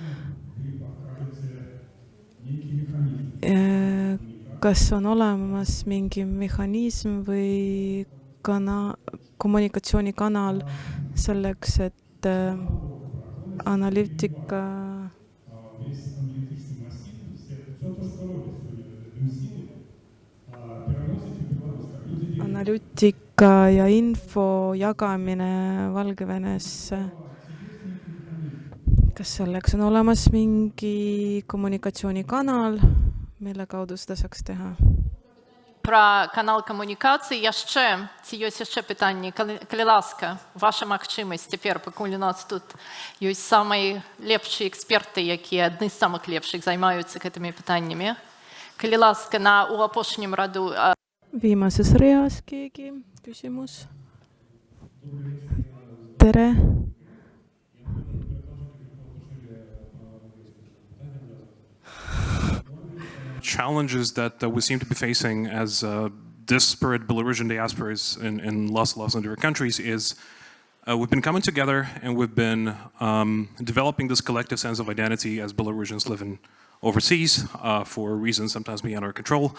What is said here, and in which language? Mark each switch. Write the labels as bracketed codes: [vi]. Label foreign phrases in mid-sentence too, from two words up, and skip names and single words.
[et] Kas on olemas mingi mehhanism või kommunikatsioonikanal selleks, et analüütika ja info jagamine Valgevenesse. Kas selleks on olemas mingi kommunikatsioonikanal, mille kaudu seda saaks teha? [be] Про канал комунікації ці ёсць яшчэ пытанні. Калі ласка, ваша магчымасць цяпер, пакуль у нас тут ёсць самыя лепшыя эксперты, якія адны з самых лепшых займаюцца гэтымі пытаннямі. Калі ласка, у апошнім раду... [et] Viimases reas keegi küsimus. Tere. [en] Challenges that we seem to be facing as disparate Belarusian diasporas in lots of different countries is we've been coming together and we've been developing this collective sense of identity as Belarusians living overseas for reasons sometimes beyond our control.